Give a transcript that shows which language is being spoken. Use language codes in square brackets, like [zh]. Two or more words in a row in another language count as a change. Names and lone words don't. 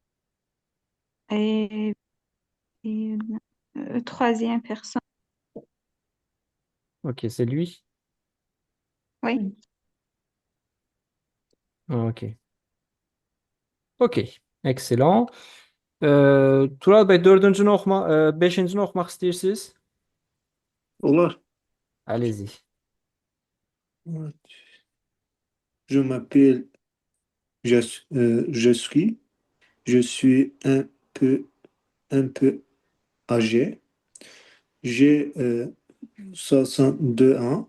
[fr] Et, et, troisième personne, Ok, c'est lui. oui. Ok. Ok, excellent. [az] Tural Bey, beşincini oxumaq istəyirsiniz? Olar. [fr] Allez-y. [tr] Evet. [fr] Je m'appelle, je suis un peu âgé. J'ai 62 ans.